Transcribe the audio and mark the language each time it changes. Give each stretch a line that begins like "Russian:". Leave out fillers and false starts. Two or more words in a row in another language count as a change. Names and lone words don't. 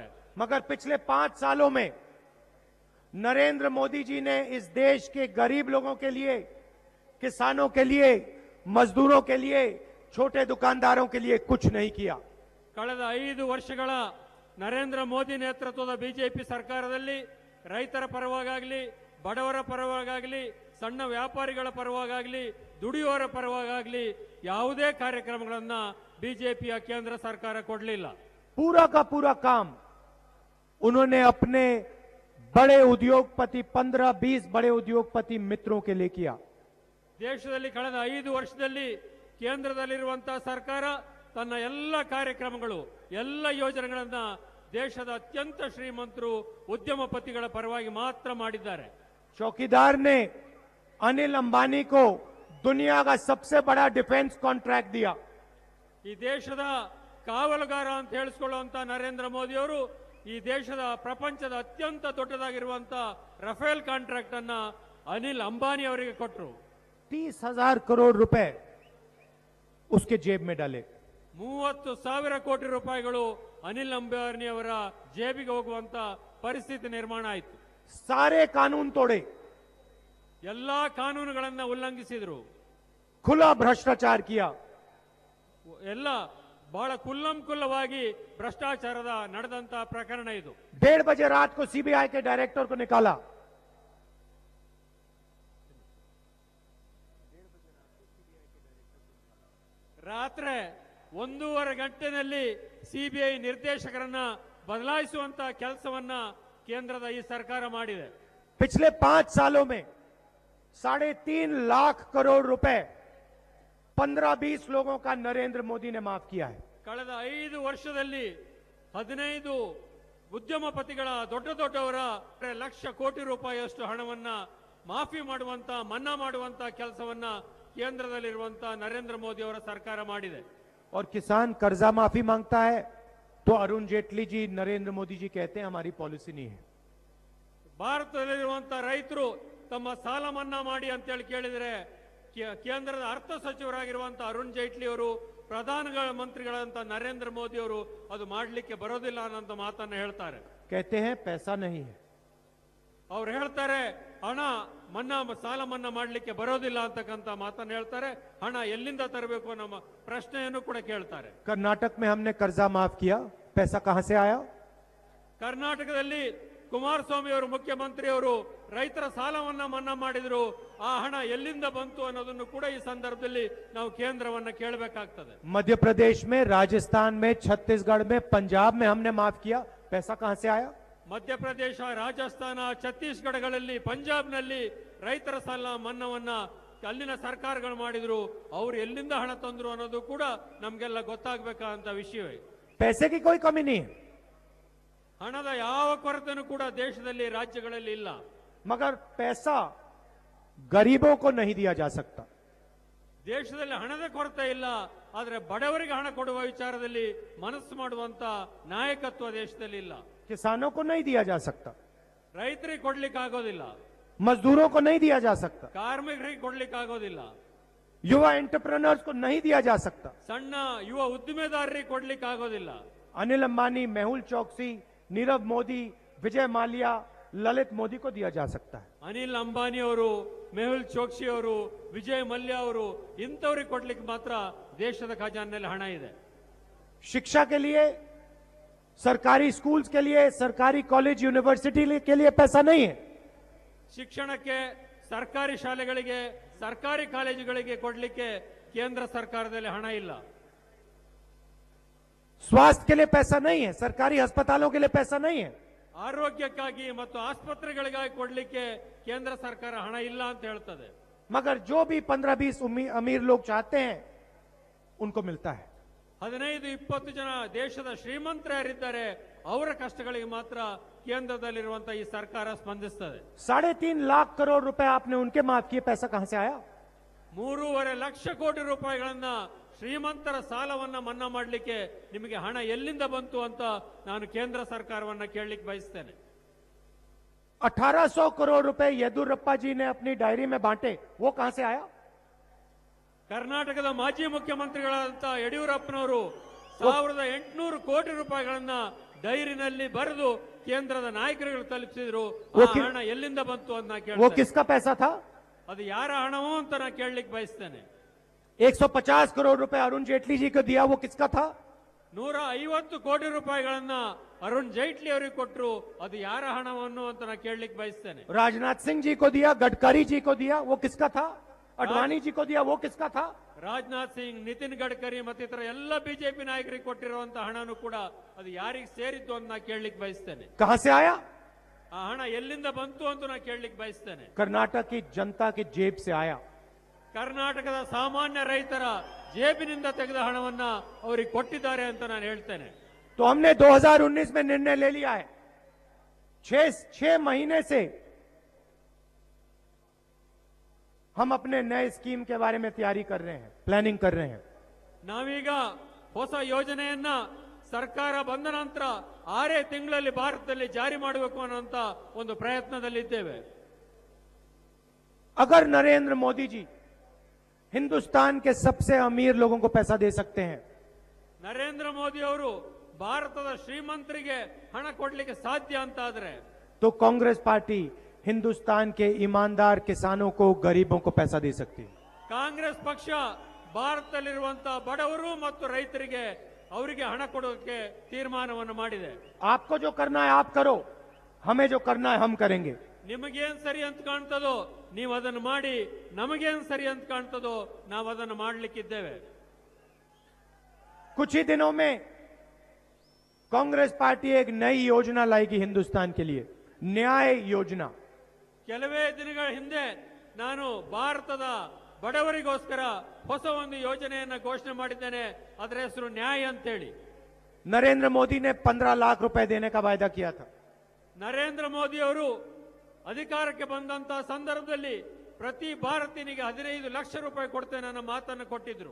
Hindi: मगर पिछले 5 सालों में नरेंद्र मोदी जी ने इस देश के गरीब लोगों के लिए, किसानों के लिए, मजदूरों के लिए, छोटे दुकानदारों के लिए कुछ नहीं किया.
Kannada: ಕಳೆದ 5 ವರ್ಷಗಳ ನರೇಂದ್ರ ಮೋದಿ ನೇತೃತ್ವದ ಬಿಜೆಪಿ ಸರ್ಕಾರದಲ್ಲಿ ರೈತರ ಪರವಾಗಲಿ, ಬಡವರ ಪರವಾಗಲಿ, ಸಣ್ಣ ವ್ಯಾಪಾರಿಗಳ ಪರವಾಗಲಿ, ದುಡಿಯುವವರ ಪರವಾಗಲಿ ಯಾವುದೇ ಕಾರ್ಯಕ್ರಮಗಳನ್ನ ಬಿಜೆಪಿಯ ಕೇಂದ್ರ ಸರ್ಕಾರ ಕೊಡಲಿಲ್ಲ.
Hindi: पूरा का पूरा काम उन्होंने अपने बड़े उद्योगपति 15-20 बड़े उद्योगपति मित्रों के लिए किया।
Kannada: ದೇಶದಲ್ಲಿ ಕಳೆದ 5 ವರ್ಷದಲ್ಲಿ ಕೇಂದ್ರದಲ್ಲಿರುವಂತಹ ಸರ್ಕಾರ ತನ್ನ ಎಲ್ಲ ಕಾರ್ಯಕ್ರಮಗಳು ಎಲ್ಲ ಯೋಜನೆಗಳನ್ನ ದೇಶದ ಅತ್ಯಂತ ಶ್ರೀಮಂತರು ಉದ್ಯಮಪತಿಗಳ ಪರವಾಗಿ ಮಾತ್ರ ಮಾಡಿದ್ದಾರೆ.
Hindi: चौकीदार ने अनिल अंबानी को दुनिया का सबसे बड़ा
English: defence contract
Hindi: दिया।
Kannada: ಈ ದೇಶದ ಕಾವಲುಗಾರ ಅಂತ ಹೇಳಿಸಿಕೊಳ್ಳುವಂತ ನರೇಂದ್ರ ಮೋದಿ ಅವರು ಈ ದೇಶದ ಪ್ರಪಂಚದ ಅತ್ಯಂತ ದೊಡ್ಡದಾಗಿರುವಂತಹ ರಫೇಲ್ ಕಾಂಟ್ರಾಕ್ಟ್ ಅನ್ನ ಅನಿಲ್ ಅಂಬಾನಿ ಅವರಿಗೆ ಕೊಟ್ಟರು.
Hindi: 30,000 करोड़ रुपए उसके जेब में डाले।
Kannada: 30,000 ಕೋಟಿ ರೂಪಾಯಿಗಳು ಅನಿಲ್ ಅಂಬಾನಿ ಅವರ ಜೇಬಿಗೆ ಹೋಗುವಂತ ಪರಿಸ್ಥಿತಿ ನಿರ್ಮಾಣ ಆಯಿತು.
Hindi: सारे कानून तोड़े,
Kannada: ಎಲ್ಲಾ ಕಾನೂನುಗಳನ್ನ ಉಲ್ಲಂಘಿಸಿದ್ರು,
Hindi: खुला भ्रष्टाचार किया।
Kannada: ಎಲ್ಲ ಬಹಳ ಕುಲ್ಲಂಕುಲ್ಲವಾಗಿ ಭ್ರಷ್ಟಾಚಾರದ ನಡೆದಂತ ಪ್ರಕರಣ ಇದು.
Hindi: 1:30 बजे रात को सीबीआई के डायरेक्टर को निकाला।
Kannada: ರಾತ್ರಿ 1:30 ಗಂಟೆನಲ್ಲಿ ಸಿಬಿಐ ನಿರ್ದೇಶಕರನ್ನ ಬದಲಾಯಿಸುವಂತ ಕೆಲಸವನ್ನ ಕೇಂದ್ರದ ಈ ಸರ್ಕಾರ ಮಾಡಿದೆ.
Hindi: पिछले 5 सालों में 3.5 लाख करोड़ रुपए 15-20 लोगों का नरेंद्र मोदी ने माफ किया है।
Kannada: ಕಳೆದ 5 ವರ್ಷದಲ್ಲಿ 15 ಉದ್ಯಮಪತಿಗಳ ದೊಡ್ಡವರ ಲಕ್ಷ ಕೋಟಿ ರೂಪಾಯಿಯಷ್ಟು ಹಣವನ್ನ ಮಾಫಿ ಮಾಡುವಂತ ಮನ್ನಾ ಮಾಡುವಂತ ಕೆಲಸವನ್ನ ಕೇಂದ್ರದಲ್ಲಿರುವಂತ ನರೇಂದ್ರ ಮೋದಿ ಅವರ ಸರ್ಕಾರ ಮಾಡಿದೆ.
Hindi: और किसान कर्जा माफी मांगता है तो अरुण जेटली जी नरेंद्र मोदी जी कहते हैं हमारी पॉलिसी नहीं है।
Kannada: ಭಾರತದಲ್ಲಿರುವಂತ ರೈತರು ತಮ್ಮ ಸಾಲ ಮನ್ನಾ ಮಾಡಿ ಅಂತ ಹೇಳಿ ಕೇಳಿದರೆ ಕೇಂದ್ರದ ಅರ್ಥ ಸಚಿವರಾಗಿರುವಂತಹ ಅರುಣ್ ಜೈಟ್ಲಿ ಅವರು ಪ್ರಧಾನ ಮಂತ್ರಿಗಳಂತ ನರೇಂದ್ರ ಮೋದಿ ಅವರು ಅದು ಮಾಡಲಿಕ್ಕೆ ಬರೋದಿಲ್ಲ ಅನ್ನೋ ಮಾತನ್ನ ಹೇಳ್ತಾರೆ.
Hindi: कहते हैं पैसा नहीं है।
Kannada: ಅವ್ರು ಹೇಳ್ತಾರೆ ಹಣ ಮನ್ನಾ ಸಾಲ ಮನ್ನಾ ಮಾಡಲಿಕ್ಕೆ ಬರೋದಿಲ್ಲ ಅಂತಕ್ಕಂಥ ಮಾತನ್ನ ಹೇಳ್ತಾರೆ. ಹಣ ಎಲ್ಲಿಂದ ತರಬೇಕು ನಮ್ಮ ಪ್ರಶ್ನೆಯನ್ನು ಕೂಡ ಕೇಳ್ತಾರೆ.
Hindi: कर्नाटक में हमने कर्जा माफ किया, पैसा कहां से आया?
Kannada: ಕರ್ನಾಟಕದಲ್ಲಿ ಕುಮಾರಸ್ವಾಮಿ ಅವರು ಮುಖ್ಯಮಂತ್ರಿ ಅವರು ರೈತರ ಸಾಲವನ್ನ ಮನ್ನಾ ಮಾಡಿದ್ರು, ಆ ಹಣ ಎಲ್ಲಿಂದ ಬಂತು ಅನ್ನೋದನ್ನು ಕೂಡ ಈ ಸಂದರ್ಭದಲ್ಲಿ ನಾವು ಕೇಂದ್ರವನ್ನ ಕೇಳಬೇಕಾಗ್ತದೆ.
Hindi: मध्य प्रदेश में, राजस्थान में, छत्तीसगढ़ में, पंजाब में हमने माफ किया, पैसा कहां से आया?
Kannada: ಮಧ್ಯಪ್ರದೇಶ, ರಾಜಸ್ಥಾನ, ಛತ್ತೀಸ್ಗಢಗಳಲ್ಲಿ, ಪಂಜಾಬ್ನಲ್ಲಿ ರೈತರ ಸಾಲ ಮನ್ನಾವನ್ನ ಅಲ್ಲಿನ ಸರ್ಕಾರಗಳು ಮಾಡಿದ್ರು, ಅವ್ರು ಎಲ್ಲಿಂದ ಹಣ ತಂದ್ರು ಅನ್ನೋದು ಕೂಡ ನಮ್ಗೆಲ್ಲ ಗೊತ್ತಾಗಬೇಕಾದಂತ ವಿಷಯವೇ.
Hindi: पैसे की कोई कमी नहीं है,
Kannada: ಹಣದ ಯಾವ ಕೊರತೆನೂ ಕೂಡ ದೇಶದಲ್ಲಿ ರಾಜ್ಯಗಳಲ್ಲಿ ಇಲ್ಲ.
Hindi: मगर पैसा गरीबों को नहीं दिया जा सकता।
Kannada: ದೇಶದಲ್ಲಿ ಹಣದ ಕೊರತೆ ಇಲ್ಲ, ಆದ್ರೆ ಬಡವರಿಗೆ ಹಣ ಕೊಡುವ ವಿಚಾರದಲ್ಲಿ ಮನಸ್ಸು ಮಾಡುವಂತ ನಾಯಕತ್ವ ದೇಶದಲ್ಲಿ ಇಲ್ಲ.
Hindi: किसानों को नहीं दिया जा सकता,
Kannada: ರೈತರಿಗೆ ಕೊಡ್ಲಿಕ್ಕೆ ಆಗೋದಿಲ್ಲ,
Hindi: मजदूरों को नहीं दिया जा सकता,
Kannada: ಕಾರ್ಮಿಕರಿಗೆ ಕೊಡ್ಲಿಕ್ಕೆ ಆಗೋದಿಲ್ಲ,
Hindi: युवा एंटरप्रेन्योर्स को नहीं दिया जा सकता,
Kannada: ಸಣ್ಣ ಯುವ ಉದ್ದಿಮೆದಾರರಿಗೆ ಕೊಡ್ಲಿಕ್ಕೆ ಆಗೋದಿಲ್ಲ.
Hindi: अनिल अंबानी, मेहुल चौकसी, नीरव मोदी, विजय माल्या, ललित मोदी को दिया जा सकता है।
Kannada: ಅನಿಲ್ ಅಂಬಾನಿ ಅವರು, ಮೆಹುಲ್ ಚೋಕ್ಸಿ ಅವರು, ವಿಜಯ್ ಮಲ್ಯ ಅವರು ಇಂಥವ್ರಿಗೆ ಕೊಡ್ಲಿಕ್ಕೆ ಮಾತ್ರ ದೇಶದ ಖಜಾನೆಯಲ್ಲಿ ಹಣ ಇದೆ.
Hindi: शिक्षा के लिए, सरकारी स्कूल्स के लिए, सरकारी
English: college university
Hindi: के लिए पैसा नहीं है।
Kannada: ಶಿಕ್ಷಣಕ್ಕೆ, ಸರ್ಕಾರಿ ಶಾಲೆಗಳಿಗೆ, ಸರ್ಕಾರಿ ಕಾಲೇಜುಗಳಿಗೆ ಕೊಡ್ಲಿಕ್ಕೆ ಕೇಂದ್ರ ಸರ್ಕಾರದಲ್ಲಿ ಹಣ ಇಲ್ಲ.
Hindi: स्वास्थ्य के लिए पैसा नहीं है, सरकारी अस्पतालों के लिए पैसा नहीं है।
Kannada: ಆರೋಗ್ಯಕ್ಕಾಗಿ ಮತ್ತು ಆಸ್ಪತ್ರೆಗಳಿಗಾಗಿ ಕೊಡ್ಲಿಕ್ಕೆ ಕೇಂದ್ರ ಸರ್ಕಾರ ಹಣ ಇಲ್ಲ ಅಂತ ಹೇಳ್ತದೆ.
Hindi: मगर जो भी 15-20 अमीर लोग चाहते हैं उनको मिलता है।
Kannada: 15-20 ಜನ ದೇಶದ ಶ್ರೀಮಂತರು ಯಾರಿದ್ದಾರೆ ಅವರ ಕಷ್ಟಗಳಿಗೆ ಮಾತ್ರ ಕೇಂದ್ರದಲ್ಲಿರುವಂತಹ ಈ ಸರ್ಕಾರ ಸ್ಪಂದಿಸ್ತದೆ.
Hindi: 3.5 लाख करोड़ रुपए आपने उनके माफ किए, पैसा कहां से आया?
Kannada: 3.5 ಲಕ್ಷ ಕೋಟಿ ರೂಪಾಯಿಗಳನ್ನ ಶ್ರೀಮಂತರ ಸಾಲವನ್ನ ಮನ್ನಾ ಮಾಡಲಿಕ್ಕೆ ನಿಮಗೆ ಹಣ ಎಲ್ಲಿಂದ ಬಂತು ಅಂತ ನಾನು ಕೇಂದ್ರ ಸರ್ಕಾರವನ್ನ ಕೇಳಲಿಕ್ಕೆ ಬಯಸ್ತೇನೆ.
Hindi: 1800 करोड़ रुपए येदुरप्पा जी ने अपनी डायरी में बांटे, वो कहां से आया?
Kannada: ಕರ್ನಾಟಕದ ಮಾಜಿ ಮುಖ್ಯಮಂತ್ರಿಗಳಾದಂತ ಯಡಿಯೂರಪ್ಪನವರು 1800 ಕೋಟಿ ರೂಪಾಯಿಗಳನ್ನ ಡೈರಿನಲ್ಲಿ ಬರೆದು ಕೇಂದ್ರದ ನಾಯಕರುಗಳು ತಲುಪಿಸಿದ್ರು. ಹಣ ಎಲ್ಲಿಂದ ಬಂತು ಅಂತ ಕೇಳಿ,
Hindi: वो किसका पैसा था?
Kannada: ಅದು ಯಾರ ಹಣವೋ ಅಂತ ನಾ ಕೇಳಲಿಕ್ಕೆ ಬಯಸ್ತೇನೆ.
Hindi: 150 करोड़ रुपए अरुण जेटली जी को दिया, वो किसका था?
Kannada: 150 ಕೋಟಿ ರೂಪಾಯಿಗಳನ್ನ ಅರುಣ್ ಜೈಟ್ಲಿ ಅವರಿಗೆ ಕೊಟ್ಟರು, ಅದು ಯಾರ ಹಣವನ್ನು ಅಂತ ನಾ ಕೇಳಲಿಕ್ಕೆ ಬಯಸ್ತೇನೆ.
Hindi: राजनाथ सिंह जी को दिया, गडकरी जी को दिया, वो किसका था? अडवाणी जी को दिया, वो किसका था?
Kannada: ರಾಜನಾಥ್ ಸಿಂಗ್, ನಿತಿನ್ ಗಡ್ಕರಿ ಮತ್ತಿತರ ಎಲ್ಲ ಬಿಜೆಪಿ ನಾಯಕರಿಗೆ ಕೊಟ್ಟಿರುವಂತಹ ಹಣನೂ ಕೂಡ ಅದು ಯಾರಿಗೆ ಸೇರಿದ್ದು ಅಂತ ನಾ ಕೇಳಲಿಕ್ಕೆ ಬಯಸ್ತೇನೆ.
Hindi: कहां से आया?
Kannada: ಆ ಹಣ ಎಲ್ಲಿಂದ ಬಂತು ಅಂತ ನಾ ಕೇಳಲಿಕ್ಕೆ ಬಯಸ್ತೇನೆ.
Hindi: कर्नाटक की जनता की जेब से आया।
Kannada: ಕರ್ನಾಟಕದ ಸಾಮಾನ್ಯ ರೈತರ ಜೇಬಿನಿಂದ ತೆಗೆದ ಹಣವನ್ನ ಅವರಿಗೆ ಕೊಟ್ಟಿದ್ದಾರೆ ಅಂತ ನಾನು ಹೇಳ್ತೇನೆ.
Hindi: तो हमने 2019 में निर्णय ले लिया है। 6 महीने से हम अपने नए स्कीम के बारे में तैयारी कर रहे हैं, प्लानिंग कर रहे हैं।
Kannada: ನಾವೀಗ ಹೊಸ ಯೋಜನೆಯನ್ನ ಸರ್ಕಾರ ಬಂದ ನಂತರ 6 ತಿಂಗಳಲ್ಲಿ ಭಾರತದಲ್ಲಿ ಜಾರಿ ಮಾಡಬೇಕು ಅನ್ನುವಂತ ಒಂದು ಪ್ರಯತ್ನದಲ್ಲಿದ್ದೇವೆ.
Hindi: अगर नरेंद्र मोदी जी हिंदुस्तान के सबसे अमीर लोगों को पैसा दे सकते हैं,
Kannada: ನರೇಂದ್ರ ಮೋದಿ ಅವರು ಭಾರತದ ಶ್ರೀಮಂತರಿಗೆ ಹಣ ಕೊಡ್ಲಿಕ್ಕೆ ಸಾಧ್ಯ ಅಂತ ಆದ್ರೆ
Hindi: तो कांग्रेस पार्टी हिंदुस्तान के ईमानदार किसानों को, गरीबों को पैसा दे सकती है।
Kannada: ಕಾಂಗ್ರೆಸ್ ಪಕ್ಷ ಭಾರತದಲ್ಲಿರುವಂತಹ ಬಡವರು ಮತ್ತು ರೈತರಿಗೆ ಅವರಿಗೆ ಹಣ ಕೊಡೋಕೆ ತೀರ್ಮಾನವನ್ನು ಮಾಡಿದೆ.
Hindi: आपको जो करना है आप करो, हमें जो करना है हम करेंगे।
Kannada: ನಿಮಗೇನ್ ಸರಿ ಅಂತ ಕಾಣ್ತದೋ ನೀವು ಅದನ್ನು ಮಾಡಿ, ನಮಗೇನ್ ಸರಿ ಅಂತ ಕಾಣ್ತದೋ ನಾವು ಅದನ್ನು ಮಾಡಲಿಕ್ಕಿದ್ದೇವೆ.
Hindi: कुछ ही दिनों में कांग्रेस पार्टी एक नई योजना लाएगी हिंदुस्तान के लिए, न्याय योजना।
Kannada: ಕೆಲವೇ ದಿನಗಳ ಹಿಂದೆ ನಾನು ಭಾರತದ ಬಡವರಿಗೋಸ್ಕರ ಹೊಸ ಒಂದು ಯೋಜನೆಯನ್ನ ಘೋಷಣೆ ಮಾಡಿದ್ದೇನೆ. ಅದರ ಹೆಸರು ನ್ಯಾಯ ಅಂತೇಳಿ.
Hindi: नरेंद्र मोदी ने 15 लाख रुपए देने का वायदा किया था।
Kannada: ನರೇಂದ್ರ ಮೋದಿ ಅವರು ಅಧಿಕಾರಕ್ಕೆ ಬಂದಂತಹ ಸಂದರ್ಭದಲ್ಲಿ ಪ್ರತಿ ಭಾರತೀಯನಿಗೆ 15 ಲಕ್ಷ ರೂಪಾಯಿ ಕೊಡ್ತೇನೆ ಅನ್ನೋ ಮಾತನ್ನು ಕೊಟ್ಟಿದ್ರು.